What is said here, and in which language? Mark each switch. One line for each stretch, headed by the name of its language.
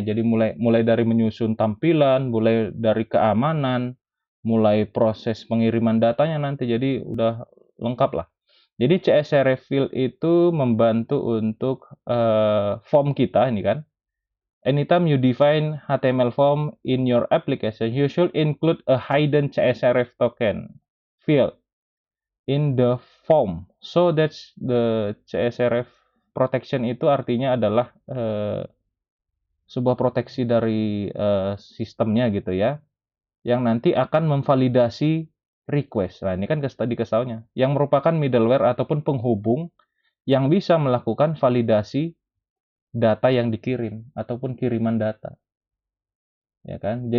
Indonesian: Jadi mulai dari menyusun tampilan, mulai dari keamanan, mulai proses pengiriman datanya nanti. Jadi udah lengkap lah. Jadi CSRF field itu membantu untuk form kita ini kan.
English: Anytime you define HTML form in your application, you should include a hidden CSRF token field in the form. So that's the CSRF protection
Indonesian: itu artinya adalah sebuah proteksi dari sistemnya gitu ya, yang nanti akan memvalidasi request. Nah ini kan tadi kesalnya, yang merupakan middleware ataupun penghubung yang bisa melakukan validasi data yang dikirim ataupun kiriman data, ya kan?